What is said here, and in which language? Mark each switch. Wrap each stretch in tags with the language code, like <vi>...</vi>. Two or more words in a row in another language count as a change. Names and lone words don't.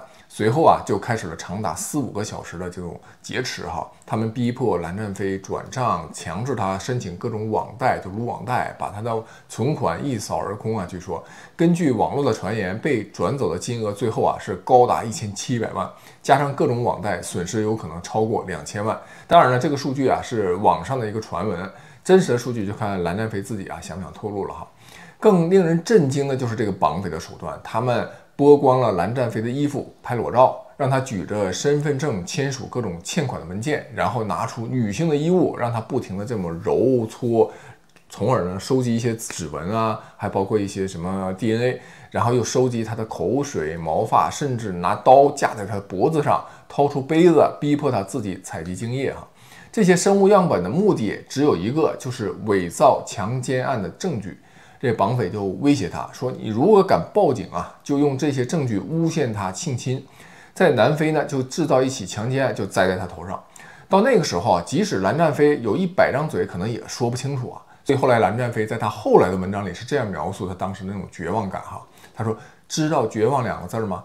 <zh>隨後就開始了長達4-5個小時的這種劫持他們逼迫藍占飛轉賬，強制他申請各種網貸，就擼網貸，把他的存款一掃而空據說根據網絡的傳言，被轉走的金額最後是高達1700萬，加上各種網貸，損失有可能超過2000萬。當然了，這個數據是網上的一個傳聞，真實的數據就看藍占飛自己想不想透露了更令人震驚的就是這個綁匪的手段，他們剝光了藍占飛的衣服，拍裸照，讓他舉着身份證簽署各種欠款的文件，然後拿出女性的衣物，讓他不停的這麼揉搓，從而呢收集一些指紋還包括一些什麼 DNA， 然後又收集他的口水、毛髮，甚至拿刀架在他脖子上，掏出杯子，逼迫他自己採集精液這些生物樣本的目的只有一個，就是偽造強姦案的證據。這綁匪就威脅他說：“你如果敢報警就用這些證據誣陷他性侵，在南非呢就制造一起強姦案，就栽在他頭上。” 到那個時候即使藍占飛有100張嘴，可能也說不清楚所以後來藍占飛在他後來的文章裡是這樣描述他當時那種絕望感他說：“知道絕望2個字嗎？</zh>